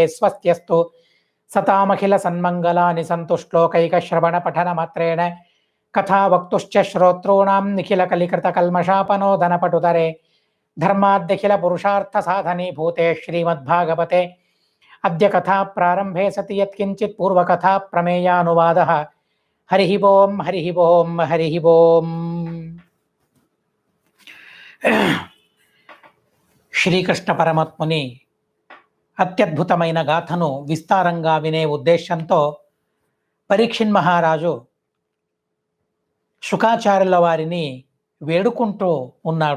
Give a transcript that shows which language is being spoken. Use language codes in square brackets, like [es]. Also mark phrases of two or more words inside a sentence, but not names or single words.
[sa] स्वस्त्यस्तु सतामखिलसन्मङ्गलानि सन्तु श्लोकैकश्रवणपठनमात्रेण कथा वक्तुश्च श्रोतॄणां निखिलकलिकृतकल्मषापनोदनपटुतरे धर्माद्यखिल पुरुषार्थ साधने भूते श्रीमद्भागवते अद्य कथा प्रारंभे सति यत्किंचित् पूर्वकथा प्रमेयानुवादः। हरिः ओं हरिः ओं हरिः ओं। [te] శ్రీకృష్ణ పరమాత్ముని అత్యద్భుతమైన గాథను విస్తారంగా వినే ఉద్దేశంతో పరీక్షిత్ మహారాజు శుకాచార్యుల వారిని వేడుకుంటూ ఉన్నాడు.